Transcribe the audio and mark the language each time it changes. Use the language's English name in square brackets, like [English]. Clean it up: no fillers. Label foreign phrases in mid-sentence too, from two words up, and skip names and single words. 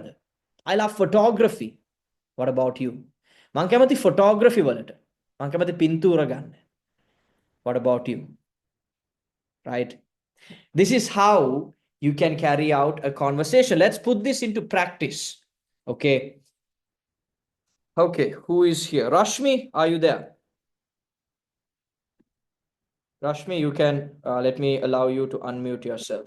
[English] I love photography. What about you? [Sinhala] මම කැමති photography වලට. මම කැමති පින්තූර ගන්න. [English] What about you? Right? This is how you can carry out a conversation. Let's put this into practice. Okay. Okay, who is here? Rashmi, are you there? Rashmi, you can let me allow you to unmute yourself.